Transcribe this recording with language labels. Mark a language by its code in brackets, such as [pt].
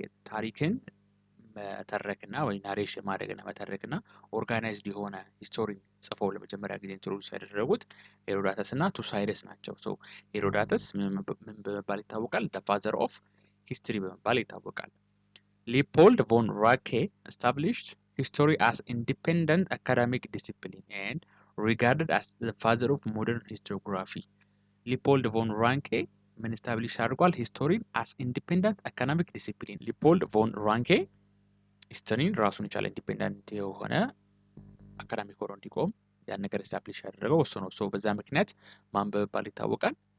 [am] ታሪክን መተረክና ወይ ናሬሽን ማድረግና መተረክና ኦርጋናይዝድ የሆነ ሂስቶሪ ጽፈው ለመጀመሪያ ጊዜ ኢንትሮዱስ ያደረጉት ሄሮዳተስ እና ቱሳይደስ ናቸው። ሶ ሄሮዳተስ ምን በመባል ይታወቃል? [en] ዘ ፋዘር ኦፍ ሂስትሪ [am] በመባል ይታወቃል። [en] ሊፖልድ ቮን ራንኬ established history as independent academic discipline and regarded as the father of modern historiography. [am] ሊፖልድ ቮን ራንኬ ምን ስታብሊሽ አድርጓል? ሂስቶሪን አስ ኢንዲፔንደንት አካዳሚክ ዲሲፕሊን። ሊፖልድ ቮን ራንኬ ሂስትሪን ራሱን የቻለ ኢንዲፔንደንት የሆነ አካዳሚክ ሆኖ እንዲቆም ያን ነገር ስታብሊሽ ያደረገው እሱ ነው። ሶ በዛ ምክንያት ማን በመባል ይታወቃል?